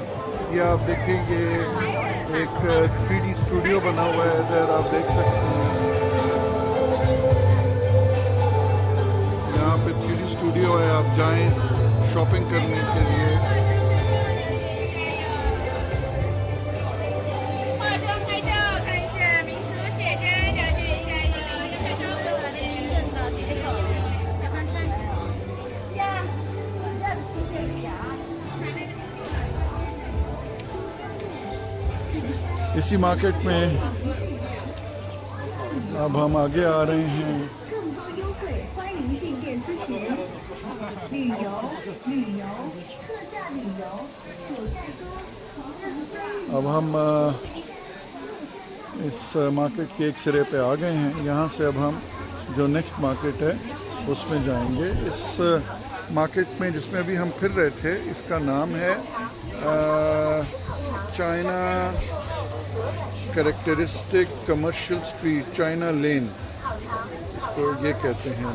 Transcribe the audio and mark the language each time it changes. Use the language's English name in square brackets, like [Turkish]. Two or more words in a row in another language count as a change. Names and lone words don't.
[Hindi] ये आप देखिए, ये एक 3D स्टूडियो बना हुआ है इधर, आप देख सकते हैं। यहाँ पे 3D स्टूडियो है, आप जाएं शॉपिंग करने के लिए। [Chinese] 化妆拍照，看一下民族写真，了解一下一个拍照过来的民政的接口，小黄山。 [Hindi] इसी मार्केट में अब हम आगे आ रहे हैं। [Chinese] 更多优惠，欢迎进店咨询。旅游、特价旅游，九寨沟、黄浪山。 [Hindi] अब हम इस मार्केट के एक सिरे पे आ गए हैं। यहाँ से अब हम जो [English] next market [Hindi] है उसमें जाएंगे। इस मार्केट में जिसमें अभी हम फिर रहे थे, इसका नाम है चाइना कैरेक्टरिस्टिक कमर्शियल स्ट्रीट, चाइना लेन इसको ये कहते हैं।